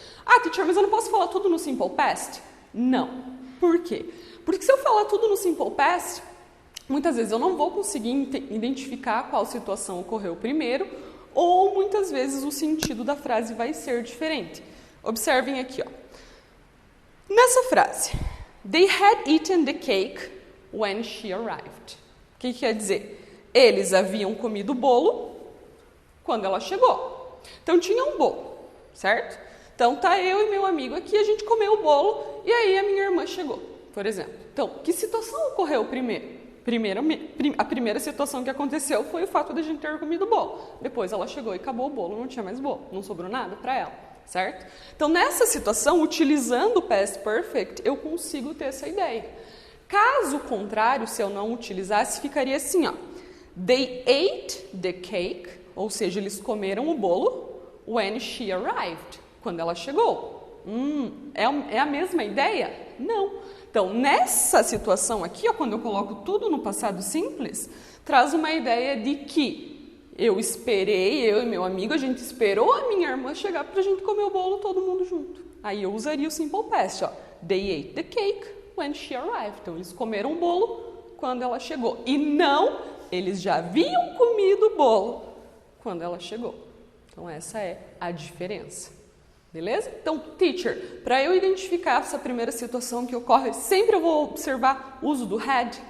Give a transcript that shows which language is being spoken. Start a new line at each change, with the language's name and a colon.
Portuguese: Ah, teacher, mas eu não posso falar tudo no Simple Past? Não. Por quê? Porque se eu falar tudo no Simple Past, muitas vezes eu não vou conseguir identificar qual situação ocorreu primeiro, ou muitas vezes o sentido da frase vai ser diferente. Observem aqui, ó. Nessa frase,
English: they had eaten the cake when she arrived.
Portuguese: O que quer dizer? Eles haviam comido o bolo quando ela chegou. Então, tinha um bolo, certo? Então, tá eu e meu amigo aqui, a gente comeu o bolo e aí a minha irmã chegou, por exemplo. Então, que situação ocorreu primeiro? A primeira situação que aconteceu foi o fato de a gente ter comido o bolo. Depois ela chegou e acabou o bolo, não tinha mais bolo, não sobrou nada para ela, certo? Então, nessa situação, utilizando o Past Perfect, eu consigo ter essa ideia. Caso contrário, se eu não utilizasse, ficaria assim, ó.
English: They ate the cake
Portuguese: ou seja, eles comeram o bolo
English: when she arrived,
Portuguese: quando ela chegou. É a mesma ideia? Não. Então, nessa situação aqui, ó, quando eu coloco tudo no passado simples, traz uma ideia de que eu e meu amigo, a gente esperou a minha irmã chegar para a gente comer o bolo todo mundo junto. Aí eu usaria o simple past, ó.
English: They ate the cake when she arrived.
Portuguese: Então, eles comeram o bolo quando ela chegou. E não, eles já haviam comido o bolo quando ela chegou. Então, essa é a diferença. Beleza? Então, teacher, para eu identificar essa primeira situação que ocorre, sempre eu vou observar o uso do had?